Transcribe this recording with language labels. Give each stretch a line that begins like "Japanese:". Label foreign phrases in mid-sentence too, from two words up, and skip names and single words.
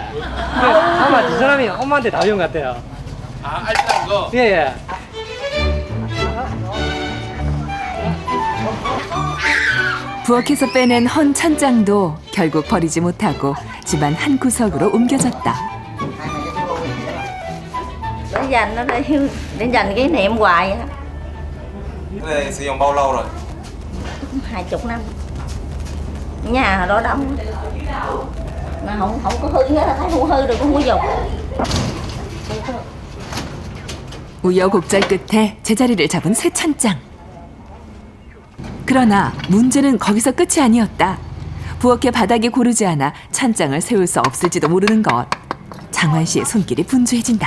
Korean: 아마 이 사람이 엄마한테 다 배운 것 같아요. 아, 알뜰한 거? 예. 부엌에서 빼낸 헌 찬장도 결국 버리지 못하고 집안 한 구석으로 옮겨졌다.
Vietnamese: Nó dành nó đây, để dành cái niệm hoài á. Cái này sử dụng bao lâu rồi? 20 năm. Nhà hồi đó đóng mà không có hư hết, thấy không hư được cũng không dùng.
Korean: 우여곡절 끝에 제자리를 잡은 새 찬장. 그러나 문제는 거기서 끝이 아니었다. 부엌의 바닥이 고르지 않아 찬장을 세울 수 없을지도 모르는 것. 장환 씨의 손길이 분주해진다.